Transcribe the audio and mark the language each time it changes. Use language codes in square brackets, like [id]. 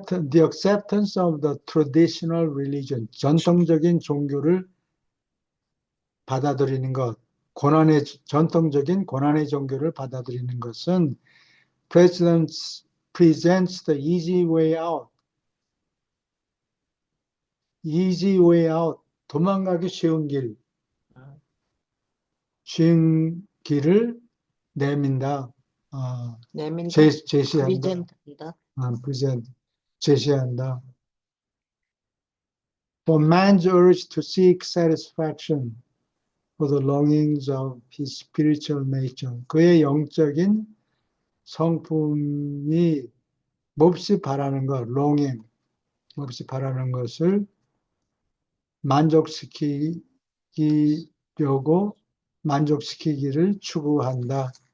[en] The acceptance of the traditional religion. [ko] 전통적인 종교를 받아들이는 것. 전통적인 고난의 종교를 받아들이는 것은 [en] presents the easy way out. easy way out. [ko] 도망가기 음. 쉬운 길을 내민다. 어, 내민다. 제시한다. 프리젠트한다. present, 제시한다. [en] For man's urge to seek satisfaction for the longings of his spiritual nature. [ko] 그의 영적인 성품이 몹시 바라는 것, [en] longing, [ko] 몹시 바라는 것을 만족시키려고 만족시키기를 추구한다.